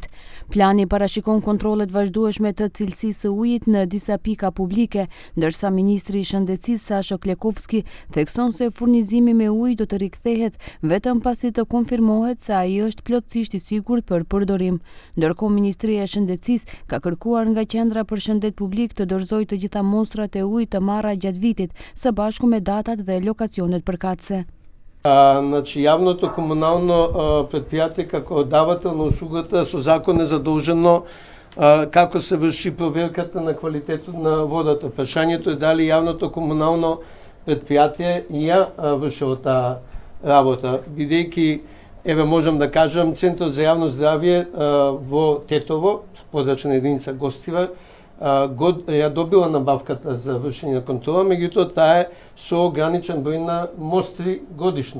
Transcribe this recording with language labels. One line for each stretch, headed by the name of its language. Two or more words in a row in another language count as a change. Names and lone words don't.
Albanian: Plani parashikon kontrollet vazhdueshme të cilësisë së ujit në disa pika publike, ndërsa ministri i Shëndetësisë Sasha Klekovski thekson se furnizimi me ujë do të rikthehet vetëm pasi të konfirmohet se ai është plotësisht i sigurt për përdorim. Ndërkohë Ministria e Shëndetësisë ka kërkuar nga Qendra për Shëndet Publik të dorëzoj të gjitha mostrat e ujit të marra gjatë vitit, së bashku me datat dhe lokacionet përkatëse.
Macedonian: Значи, јавното комунално предпријатие како давател на услугата со закон е задолжено како се врши проверката на квалитетот на водата. Прашањето е дали јавното комунално предпријатие ја вршило таа работа, бидејќи еве можам да кажам Центарот за јавно здравје во Тетово, подрачна единица Гостивар, ја добила набавката за вршење на контрола, меѓутоа таа е со ограничен број на мостри годишно.